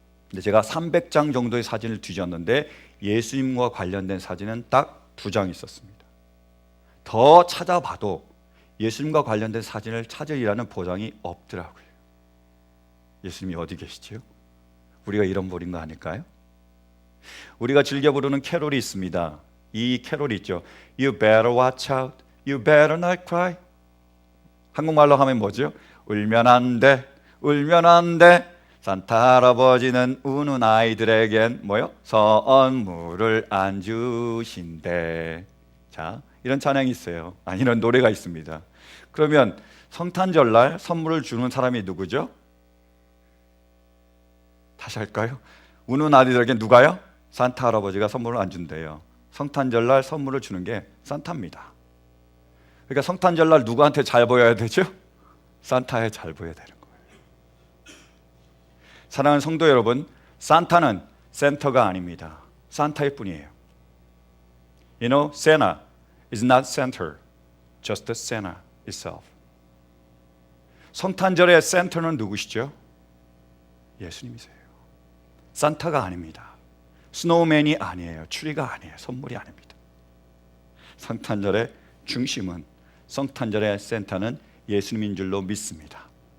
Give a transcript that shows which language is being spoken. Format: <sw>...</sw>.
<ko>근데 제가 300장 정도의 사진을 뒤졌는데 예수님과 관련된 사진은 딱 2장 있었습니다. 더 찾아봐도 예수님과 관련된 사진을 찾으리라는 보장이 없더라고요. 예수님이 어디 계시지요? 우리가 잃어버린 거 아닐까요? 우리가 즐겨 부르는 캐롤이 있습니다. 이 캐롤이 있죠.</ko> <en>You better watch out, you better not cry.</en> <ko>한국말로 하면 뭐죠? 울면 안 돼, 울면 안 돼. 산타 할아버지는 우는 아이들에겐 뭐요? 선물을 안 주신대. 자, 이런 찬양이 있어요. 아니, 이런 노래가 있습니다. 그러면 성탄절날 선물을 주는 사람이 누구죠? 다시 할까요? 우는 아이들에게 누가요? 산타 할아버지가 선물을 안 준대요. 성탄절날 선물을 주는 게 산타입니다. 그러니까 성탄절날 누구한테 잘 보여야 되죠? 산타에 잘 보여야 되는 거예요. 사랑하는 성도 여러분, 산타는 센터가 아닙니다. 산타일 뿐이에요.</ko> <en>You know, Santa is not center, just Santa itself.</en> <ko>성탄절의 센터는 누구시죠? 예수님이세요. 산타가 아닙니다. 스노우맨이 아니에요. 추리가 아니에요. 선물이 아닙니다. 성탄절의 중심은, 성탄절의 센터는 예수님인 줄로 믿습니다.</ko>